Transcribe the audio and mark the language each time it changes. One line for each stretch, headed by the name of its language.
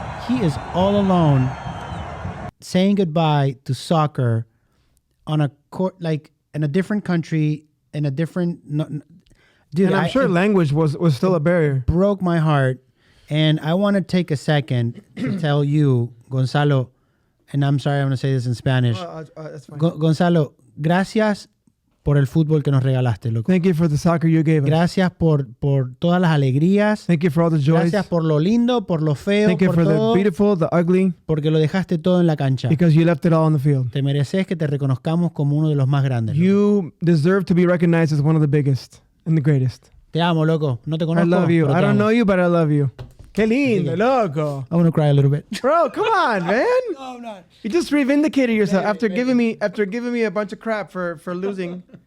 English: He is all alone, saying goodbye to soccer on a court, like in a different country, in a different. Dude, and I'm sure language was still a barrier. Broke my heart, and I want to take a second to tell you, Gonzalo. And I'm sorry, I'm going to say this in Spanish. That's fine.
Spanish: Gonzalo, gracias por el fútbol que nos regalaste, loco.
English: Thank you for the soccer you gave us.
Spanish: Gracias por todas las alegrías.
English: Thank you for all the joys.
Spanish: Gracias por lo lindo, por lo feo,
English: Thank you for the beautiful, the ugly.
Spanish: Porque lo dejaste todo en la cancha.
English: Because you left it all on the field.
Spanish: Te mereces que te reconozcamos como uno de los más grandes.
English: You deserve to be recognized as one of the biggest and the greatest.
Spanish: Te amo, loco. No te conozco.
English: I love you. I don't know you, but I love you.
Spanish: Qué lindo, loco.
English: I want to cry a little bit. Bro, come on, man. No, I'm not. You just reivindicated yourself after giving me a bunch of crap for losing.